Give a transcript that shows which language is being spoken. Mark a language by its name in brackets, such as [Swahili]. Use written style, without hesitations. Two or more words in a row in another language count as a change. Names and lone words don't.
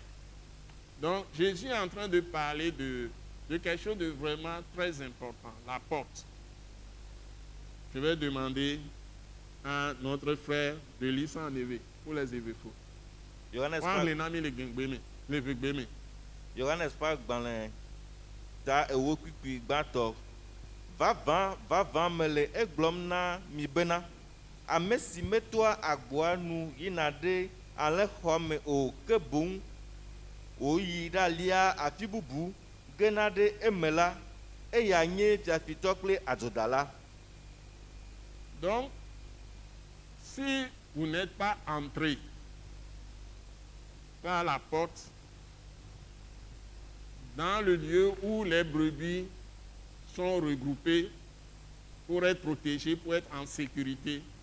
[French] Donc, Jésus est en train de parler de quelque chose de vraiment très important, la porte. Je vais demander à notre frère de lire ça en éveil, pour les éveillés. [Ewe] Johannes Park gbalẽ ta ewo kpikpi gbãtɔ vavã mele egblɔm na mi bena ame si metoa agboa nu yina ɖe alẽxɔ me o ke boŋ wòyi ɖalia afi bubu gena ɖe eme la eya nye fiafitɔ kple adzodala. [French] Donc, si vous n'êtes pas entré par la porte dans le lieu où les brebis sont regroupées pour être protégées, pour être en sécurité,